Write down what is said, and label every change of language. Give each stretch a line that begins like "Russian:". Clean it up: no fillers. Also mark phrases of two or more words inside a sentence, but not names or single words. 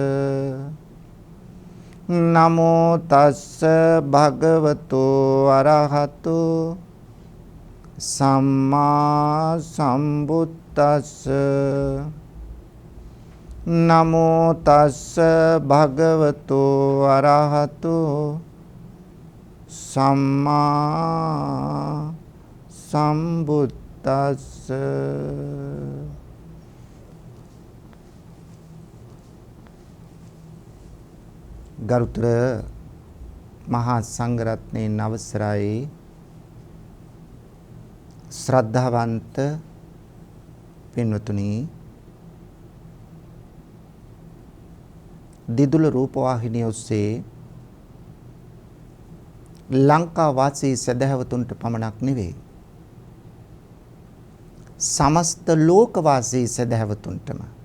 Pali: නමෝ තස්ස භගවතු අරහතෝ සම්මා සම්බුද්දස්ස. නමෝ තස්ස භගවතු අරහතෝ සම්මා සම්බුද්දස්ස.
Sinhala: ගරුතර මහා සංඝරත්නයන් අවසරයි. ශ්‍රද්ධාවන්ත පින්වතුනි, දිදුල රූපවාහිනිය ඔස්සේ ලංකා වාසී සදහැවතුන්ට පමණක් නෙවෙයි, සමස්ත ලෝක වාසී සදහැවතුන්ටම